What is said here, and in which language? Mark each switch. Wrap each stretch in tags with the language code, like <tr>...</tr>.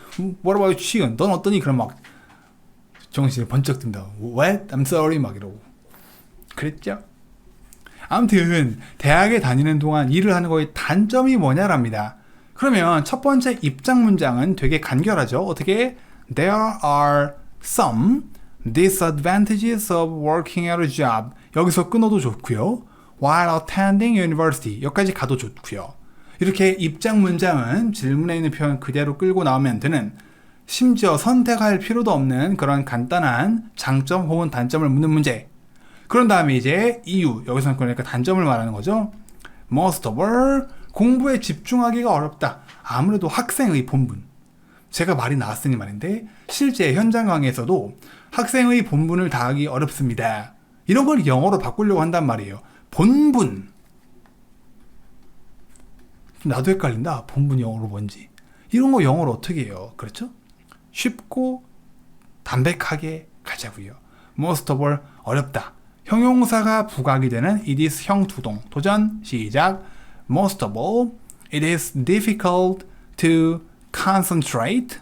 <en>What about you?</en> <ko>넌 어떠니? 그럼 막 정신이 번쩍 듭니다.</ko> <en>What? I'm sorry</en> <ko>막 이러고 그랬죠. 아무튼 대학에 다니는 동안 일을 하는 거의 단점이 뭐냐랍니다. 그러면 첫 번째 입장 문장은 되게 간결하죠. 어떻게?</ko> <en>There are some disadvantages of working at a job.</en> <ko>여기서 끊어도 좋고요.</ko> <en>While attending university.</en> <ko>여기까지 가도 좋고요. 이렇게 입장 문장은 질문에 있는 표현 그대로 끌고 나오면 되는, 심지어 선택할 필요도 없는 그런 간단한 장점 혹은 단점을 묻는 문제. 그런 다음에 이제 이유, 여기서는 그러니까 단점을 말하는 거죠.</ko> <en>Most of all,</en> <ko>공부에 집중하기가 어렵다. 아무래도 학생의 본분. 제가 말이 나왔으니 말인데 실제 현장 강의에서도 학생의 본분을 다하기 어렵습니다. 이런 걸 영어로 바꾸려고 한단 말이에요. 본분. 나도 헷갈린다. 본분 영어로 뭔지. 이런 거 영어로 어떻게 해요? 그렇죠? 쉽고 담백하게 가자고요.</ko> <en>Most of all,</en> <ko>어렵다. 형용사가 부각이 되는</ko> <en>it is</en> <ko>형투동. 도전 시작.</ko> <en>Most of all, it is difficult to concentrate.</en>